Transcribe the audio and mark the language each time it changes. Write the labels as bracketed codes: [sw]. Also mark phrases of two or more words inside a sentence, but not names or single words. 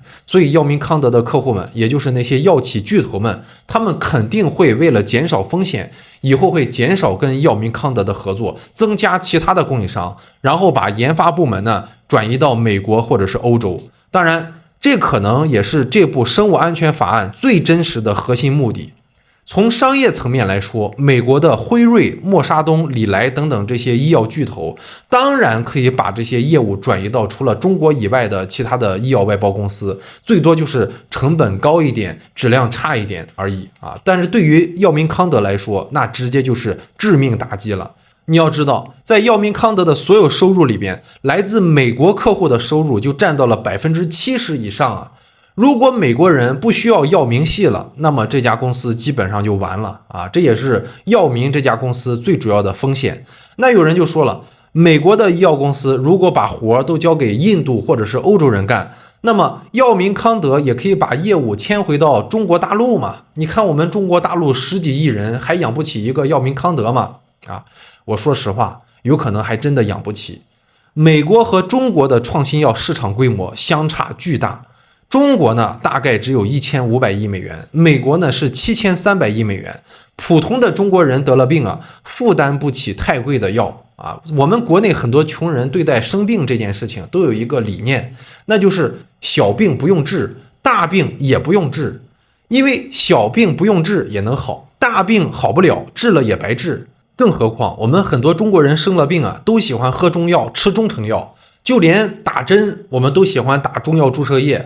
[zh] 所以藥明康德的客戶們，也就是那些藥企巨頭們，他們肯定會為了減少風險， 以後會減少跟藥明康德的合作，增加其他的供應商，然後把研發部門呢轉移到美國或者是歐洲。當然，這可能也是這部生物安全法案最真實的核心目的。從商業層面來說，美國的輝瑞、默沙東、禮來等等這些醫藥巨頭，當然可以把這些業務轉移到除了中國以外的其他的医藥外包公司，最多就是成本高一點，質量差一點而已啊。但是对于药明康德来說，那直接就是致命打擊了。你要知道，在药明康德的所有收入里边，来自美国客户的收入就占到了70%以上啊。如果美国人不需要药明系了，那麼這家公司基本上就完了啊！這也是藥明這家公司最主要的風險。那有人就說了，美國的医藥公司如果把活都交給印度或者是歐洲人幹，那麼藥明康德也可以把業務遷回到中國大陸嘛？你看我們中國大陸10幾億人還養不起一個藥明康德嗎？啊，我說實話，有可能還真的養不起。美国和中國的創新藥市場規模相差巨大。中國呢，大概只有1500億美元，美國呢是7300億美元。普通的中國人得了病啊，負擔不起太貴的藥啊。我們国內很多窮人对待生病这件事情都有一個理念，那就是小病不用治，大病也不用治，因為小病不用治也能好，大病好不了，治了也白治。更何況我們很多中國人生了病啊，都喜歡喝中藥，吃中成藥，就連打針我們都喜歡打中藥注射液。